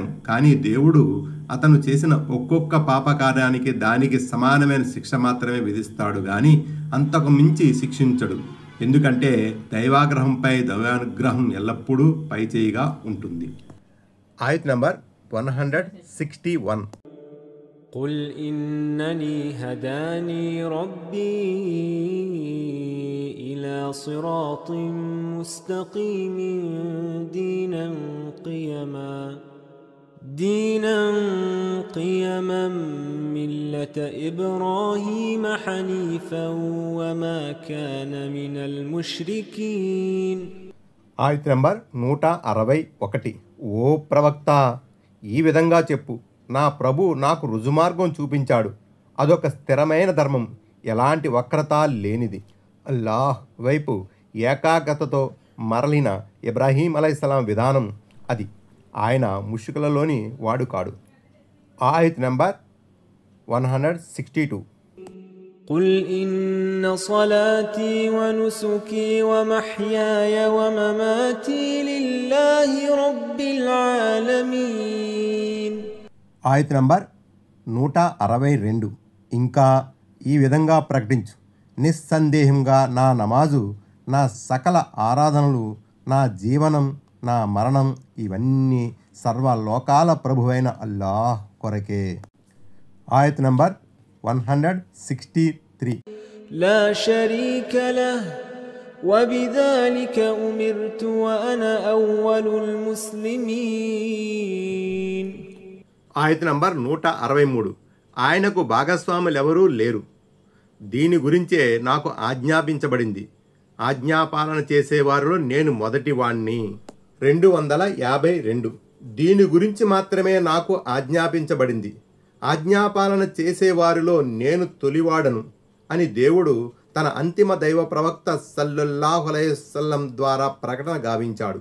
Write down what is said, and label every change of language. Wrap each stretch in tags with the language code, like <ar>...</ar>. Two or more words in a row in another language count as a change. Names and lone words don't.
<te>కానీ దేవుడు అతను చేసిన ఒక్కొక్క పాపకార్యానికి దానికి సమానమైన శిక్ష మాత్రమే విధిస్తాడు గాని అంతకు మించి శిక్షించడు. ఎందుకంటే దైవాగ్రహంపై దైవానుగ్రహం ఎల్లప్పుడూ పైచేయిగా ఉంటుంది. ఆయత్ నంబర్ 161.</te> <ar>قل إنني هداني ربي إلى صراط مستقيم دينا قيما ملة إبراهيم حنيفا وما كان من المشركين.</ar> <te>ఆయత్ నంబర్ 161. ఓ ప్రవక్త, ఈ విధంగా చెప్పు, నా ప్రభు నాకు రుజుమార్గం చూపించాడు. అదొక స్థిరమైన ధర్మం, ఎలాంటి వక్రత లేనిది. అల్లాహ్ వైపు ఏకాగ్రతతో మరలిన ఇబ్రాహీం అలైహిస్సలాం విధానం అది. ఆయన ముష్రికులలోని వాడు కాడు. ఆయత్ నంబర్ 162.</te> <ar>قل إن صلاتي ونسكي ومحياي ومماتي لله رب العالمين.</ar> <te>ఆయత్ నంబర్ 162. ఇంకా ఈ విధంగా ప్రకటించు, నిస్సందేహంగా నా నమాజు, నా సకల ఆరాధనలు, నా జీవనం, నా మరణం ఇవన్నీ సర్వలోకాల ప్రభువైన అల్లాహ్ కొరకే. ఆయత్ నంబర్ 163.</te> <ar>لا شريك له وبذلك أمرت وأنا أول المسلمين.</ar> <te>ఆయత్ నంబర్ 163. ఆయనకు భాగస్వాములెవరూ లేరు, దీని గురించే నాకు ఆజ్ఞాపించబడింది, ఆజ్ఞాపాలన చేసేవారిలో నేను మొదటివాణ్ణి. 252. దీని గురించి మాత్రమే నాకు ఆజ్ఞాపించబడింది, ఆజ్ఞాపాలన చేసేవారిలో నేను తొలివాడను అని దేవుడు తన అంతిమ దైవ ప్రవక్త</te> <ar>صلى الله عليه وسلم</ar> <te>ద్వారా ప్రకటన గావించాడు.</te>